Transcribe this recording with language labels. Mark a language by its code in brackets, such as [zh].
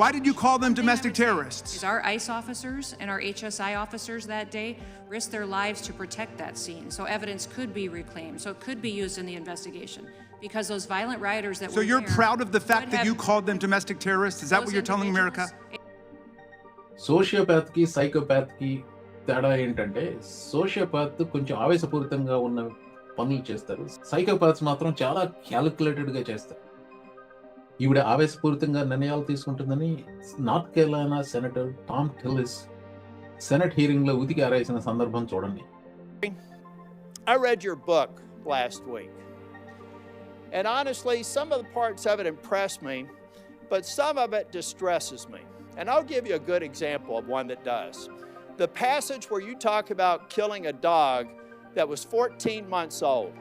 [en] Why did you call them domestic terrorists? Is our ICE officers and our HSI officers that day risked their lives to protect that scene, so evidence could be reclaimed, so it could be used in the investigation. Because those violent rioters that were So you're there proud of the fact that you called them domestic terrorists? Is that what you're telling America? [te] Sociopath కి psychopath కి తేడా ఏంటంటే, sociopath కొంచెం ఆవేశపూరితంగా ఉన్న పనులు చేస్తారు, psychopaths మాత్రం చాలా క్యాలిక్యులేటెడ్ గా చేస్తారు. ఈవిడ ఆవేశపూరితంగా నిర్ణయాలు తీసుకుంటుందని north Kerala senator Tom టిల్లిస్ senate hearing లో ఉతికి ఆరేసిన సందర్భం చూడండి. [en] I read your book last week, and honestly, some of the parts of it impressed me, but some of it distresses me. And I'll give you a good example of one that does. The passage where you talk about killing a dog that was 14 months old.